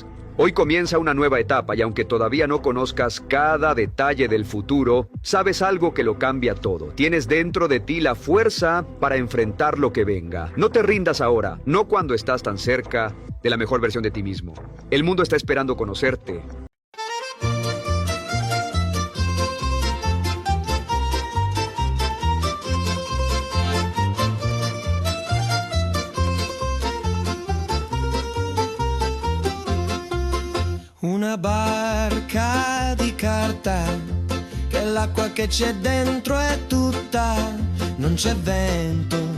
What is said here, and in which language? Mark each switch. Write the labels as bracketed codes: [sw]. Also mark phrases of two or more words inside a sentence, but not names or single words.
[es] Hoy comienza una nueva etapa y aunque todavía no conozcas cada detalle del futuro, sabes algo que lo cambia todo. Tienes dentro de ti la fuerza para enfrentar lo que venga. No te rindas ahora, no cuando estás tan cerca de la mejor versión de ti mismo. El mundo está esperando conocerte. [it] Una barca di carta, che l'acqua che c'è dentro è tutta, non c'è vento,